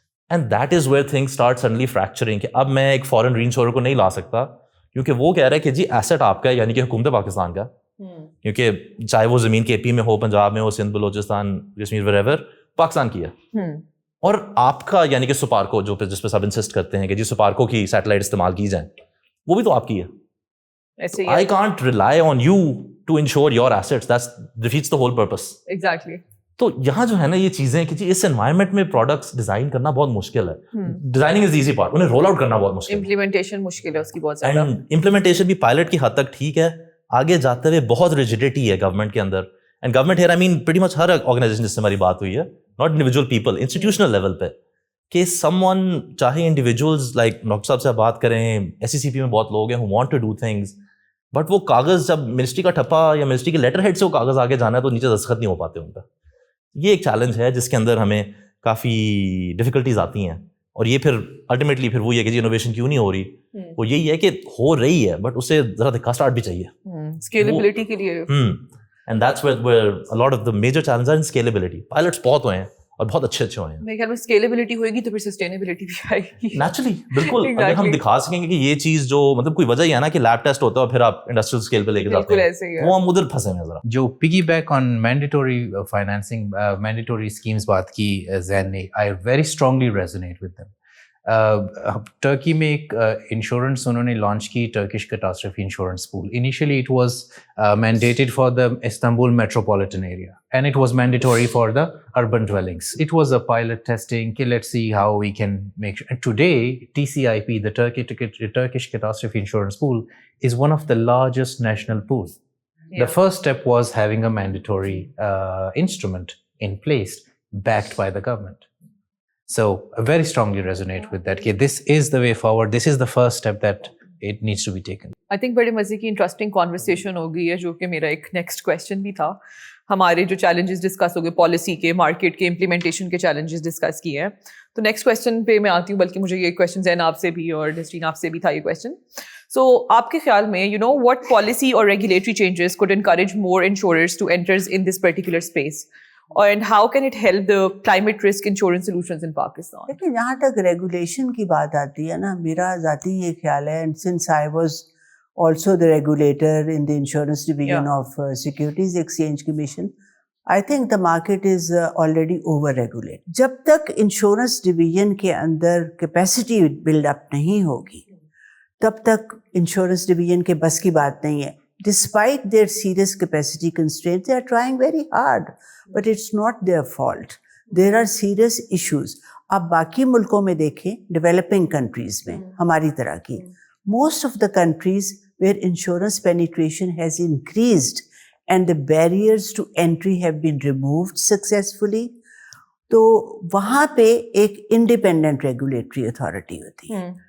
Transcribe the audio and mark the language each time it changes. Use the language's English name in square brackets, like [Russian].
[English] and that is where things start suddenly fracturing, [Urdu] کہ اب میں ایک فارن ری انشورر کو نہیں لا سکتا کیونکہ وہ کہہ رہا ہے کہ جی ایسٹ آپ کا ہے, یعنی کہ حکومت پاکستان کا, کیونکہ چاہے وہ زمین کے AP میں ہو, پنجاب میں ہو, سندھ, بلوچستان, کشمیر, ویئر ایور, پاکستان کی ہے. اور آپ کا یعنی کہ سپارکو جس پہ سب انسسٹ کرتے ہیں کہ جی سپارکو کی سیٹلائٹ استعمال کی جائیں, وہ بھی تو آپ کی ہے. ایسے ہی [English] I can't rely on you to insure your assets. That defeats the whole purpose. Exactly. [Urdu] تو یہاں جو ہے نا یہ چیزیں کہ جی اس انوائرمنٹ میں پروڈکٹس ڈیزائن کرنا بہت مشکل ہے. [English] designing is the easy part, [Urdu] انہیں رول آؤٹ کرنا بہت مشکل ہے. امپلیمنٹیشن مشکل ہے اس کی بہت زیادہ. امپلیمنٹیشن بھی پائلٹ کی حد تک ٹھیک ہے, آگے جاتے ہوئے بہت ریجیڈیٹی ہے گورنمنٹ کے اندر. [English] and government here I mean pretty much [Urdu] Hare organization جس سے ہماری بات ہوئی ہے, [English] not individual people, [Urdu] institutional level پہ, کہ سم ون چاہے انڈیویجولز لائک ڈاکٹر صاحب سے بات کریں, SCCP میں بہت لوگ ہیں [English] who want to do things, [Urdu] but وہ کاغذ جب منسٹری کا ٹھپا یا منسٹری کے لیٹر ہیڈ سے وہ کاغذ آگے جانا ہے تو نیچے دستخط نہیں ہو پاتے ان کا. یہ ایک چیلنج ہے جس کے اندر ہمیں کافی ڈیفیکلٹیز آتی ہیں. اور یہ پھر الٹیمیٹلی پھر وہی ہے کہ جی انوویشن کیوں نہیں ہو رہی, وہ یہی ہے کہ ہو رہی ہے بٹ اسے ذرا دھکا اسٹارٹ بھی چاہیے اسکیلیبلٹی کے لیے. [English] And that's where a lot of the major challenges are in scalability. [Urdu] Pilots بہت ہوئے ہیں اور بہت اچھے ہوئے ہیں. میرے خیال میں اسکیلیبلٹی ہوئے گی تو پھر سسٹینیبلٹی بھی آئے گی. نیچرلی بالکل, اگر ہم دکھا سکیں گے کہ یہ چیز جو مطلب کوئی وجہ ہی ہے نا کہ لیب ٹیسٹ ہوتا ہے اور پھر آپ انڈسٹریل اسکیل پہ لے کے جاتے ہیں, وہ ہم ادھر پھنسے ہیں ذرا. [English] جو piggyback on mandatory financing mandatory schemes [Urdu] بات کی زین نے, [English] I very strongly resonate with them. [Urdu] Turkey میں ایک انشورنس انہوں نے لانچ کی, Turkish catastrophe insurance pool. [English] Initially it was mandated for the Istanbul metropolitan area and it was mandatory for the urban dwellings. It was a pilot testing, okay, let's see how we can make sure. And today TCIP, the Turkish catastrophe insurance pool, is one of the largest national pools. The first step was having a mandatory instrument in place backed by the government. So I very strongly resonate with that. Okay, this is the way forward. This is the first step that it needs to be taken. I think [Urdu] بڑے مزے کی interesting conversation ہو گئی ہے, جو کہ میرا ایک next question بھی تھا. ہمارے جو چیلنجز ڈسکس ہو گئے, پالیسی کے, مارکیٹ کے, امپلیمنٹیشن کے چیلنجز ڈسکس کیے ہیں. تو نیکسٹ کویشچن پہ میں آتی ہوں, بلکہ مجھے یہ کویشچن زین آپ سے بھی اور ڈسٹین آپ سے بھی تھا یہ کویشچن. سو آپ کے خیال میں [English] what policy or regulatory changes could encourage more insurers to enter in this particular space? And how can it help the climate risk insurance solutions in Pakistan? [Urdu] لیکن جہاں تک ریگولیشن کی بات آتی ہے نا, میرا ذاتی یہ خیال ہے, [English] and since I was also the regulator in the insurance division of Securities Exchange Commission, I think the market is already over-regulated. [Urdu] جب تک انشورنس ڈویژن کے اندر کیپیسٹی بلڈ اپ نہیں ہوگی, تب تک انشورنس ڈویژن کے بس کی بات نہیں ہے. [English] Despite their serious capacity constraints, they are trying very hard, but it's not their fault. There are serious issues. [Urdu] آپ باقی ملکوں میں دیکھیں, ڈیولپنگ کنٹریز میں ہماری طرح کی, [English] most of the countries where insurance penetration has increased and the barriers to entry have been removed successfully, [Urdu] تو وہاں پہ ایک انڈیپینڈنٹ ریگولیٹری اتھارٹی ہوتی ہے.